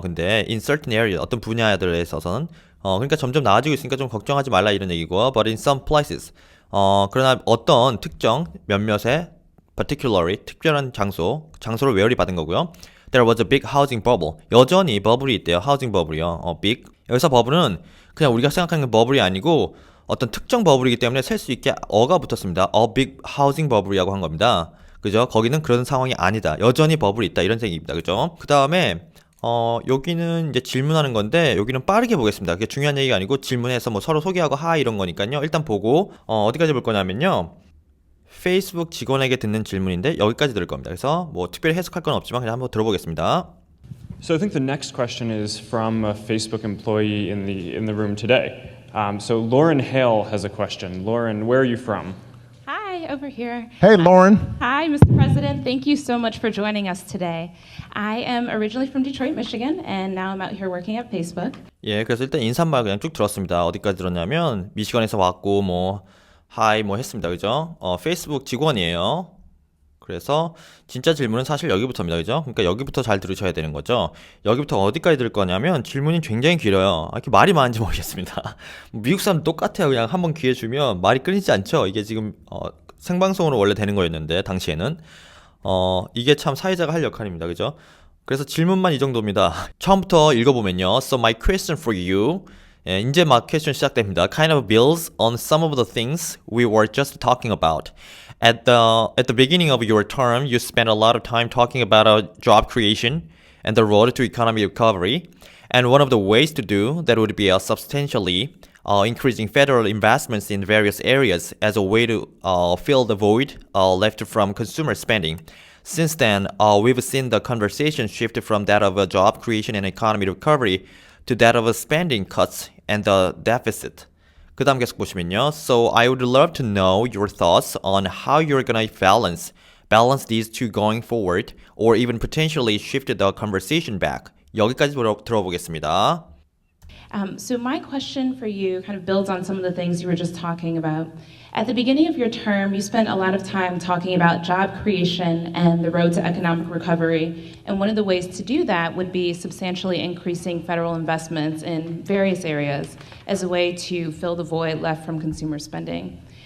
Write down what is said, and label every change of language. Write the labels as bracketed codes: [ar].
[ko] 근데 [en] in certain areas [ko] 어떤 분야들에 있어서는 그러니까 점점 나아지고 있으니까 좀 걱정하지 말라 이런 얘기고, [en] but in some places [ko] 그러나 어떤 특정 몇몇의 [en] particularly [ko] 특별한 장소를 웨어리 받은 거고요. [en] There was a big housing bubble. [ko] 여전히 버블이 있대요. [en] housing bubble이요. big. [ko] 여기서 버블은 그냥 우리가 생각하는 버블이 아니고 어떤 특정 버블이기 때문에 셀 수 있게 어가 붙었습니다. [en] A big housing bubble [ko] 이라고 한 겁니다. 그죠? 거기는 그런 상황이 아니다. 여전히 버블이 있다. 이런 얘기입니다. 그죠? 그 다음에 여기는 이제 질문하는 건데 여기는 빠르게 보겠습니다. 그게 중요한 얘기가 아니고 질문해서 뭐 서로 소개하고 하이 이런 거니까요. 일단 보고 어디까지 볼 거냐면요. 페이스북 직원에게 듣는 질문인데 여기까지 들을 겁니다. 그래서 뭐 특별히 해석할 건 없지만 그냥 한번 들어보겠습니다. [en] So I think the next question is from a Facebook employee in the room today. So Lauren Hale has a question. Lauren, where are you from? Hi, over here. Hey, Lauren. Hi, Mr. President. Thank you so much for joining us today. I am originally from Detroit, Michigan, and now I'm out here working at Facebook. [ko] 예, 그래서 일단 인사말 그냥 쭉 들었습니다. 어디까지 들었냐면 미시건에서 왔고 뭐 하이 뭐 했습니다. 그죠? 페이스북 직원이에요. 그래서 진짜 질문은 사실 여기부터입니다. 그죠? 그러니까 여기부터 잘 들으셔야 되는 거죠. 여기부터 어디까지 들을 거냐면 질문이 굉장히 길어요. 이렇게 말이 많은지 모르겠습니다. 미국 사람 똑같아요. 그냥 한번 기회 주면 말이 끊이지 않죠. 이게 지금 생방송으로 원래 되는 거였는데 당시에는 이게 참 사회자가 할 역할입니다. 그죠? 그래서 질문만 이 정도입니다. 처음부터 읽어보면요. [en] So my question for you. [ko] 예, 이제 막 퀘스천 시작됩니다. [en] Kind of builds on some of the things we were just talking about. At the beginning of your term, you spent a lot of time talking about job creation and the road to economic recovery. And one of the ways to do that would be substantially increasing federal investments in various areas as a way to fill the void left from consumer spending. Since then, we've seen the conversation shift from that of job creation and economic recovery to that of spending cuts and the deficit. [ko] 그 다음 계속 보시면요. [en] So I would love to know your thoughts on how you're gonna balance these two going forward, or even potentially shift the conversation back. [ko] 여기까지 들어보겠습니다. [en] So my question for you kind of builds on some of the things you were just talking about. At the beginning of your term, you spent a lot of time talking about job creation and the road to economic recovery. And one of the ways to do that would be substantially increasing federal investments in various areas as a way to fill the void left from consumer spending.